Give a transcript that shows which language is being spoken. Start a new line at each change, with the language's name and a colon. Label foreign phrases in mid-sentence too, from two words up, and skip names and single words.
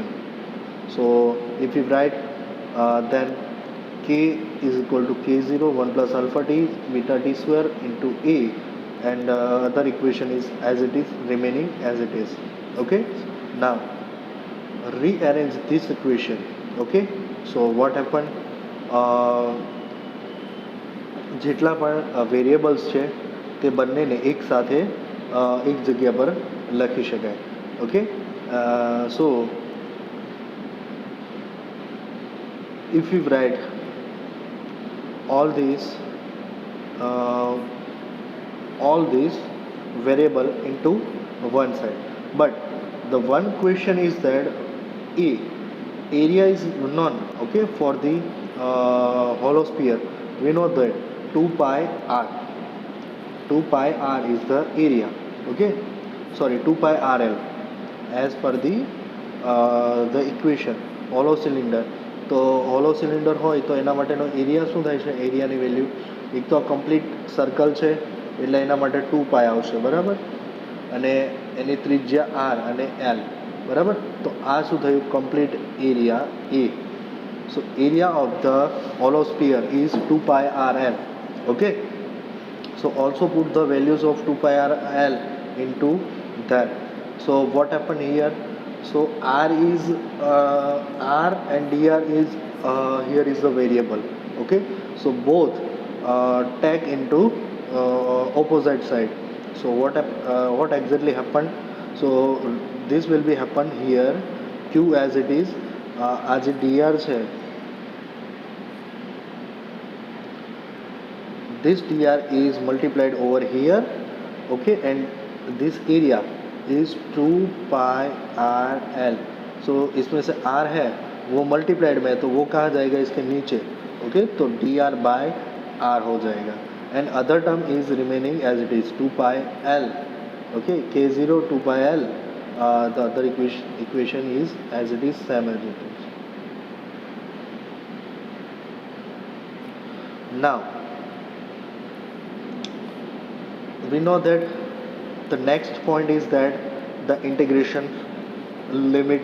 English: So if we write then K is equal to K0 1 plus alpha t beta t square into A, and other equation is as it is remaining as it is. Okay, now rearrange this equation okay so what happen
Gujarati: જેટલા પણ વેરિયેબલ્સ છે તે બંનેને એકસાથે એક જગ્યા પર લખી શકાય
English: okay so if we write all these variable into one side, but the one question is that a area is none, okay, for the hollow sphere we know that 2 pi r 2 pi r is the area, okay, sorry 2 pi rl as per the equation hollow cylinder.
Gujarati: તો
English: hollow cylinder
Gujarati: હોય તો એના માટેનો એરિયા શું થાય છે એરિયાની વેલ્યુ એક તો
English: complete circle
Gujarati: છે એટલે એના માટે 2 પાય આવશે બરાબર અને એની ત્રિજ્યા આર અને એલ બરાબર તો આ શું થયું
English: complete area
Gujarati: એ
English: so area of the hollow sphere is 2 pi r l okay so also put the values of 2 pi r l into that. So what happened here, so r is r and dr is here is the variable, okay, so both take into opposite side. So what exactly happened, so this will be happen here q as it is as a dr છે this dr is multiplied over here, okay, and this area is 2 pi r l.
Hindi: so इसमें से r है वो मल्टीप्लाइड में है तो वो कहाँ जाएगा इसके नीचे, ओके, तो
English: dr by r
Hindi: हो जाएगा
English: and other term is remaining as it is 2 pi l, okay, k0 2 pi l, the other equation is as it is same as it is. Now we know that the next point is that the integration limit.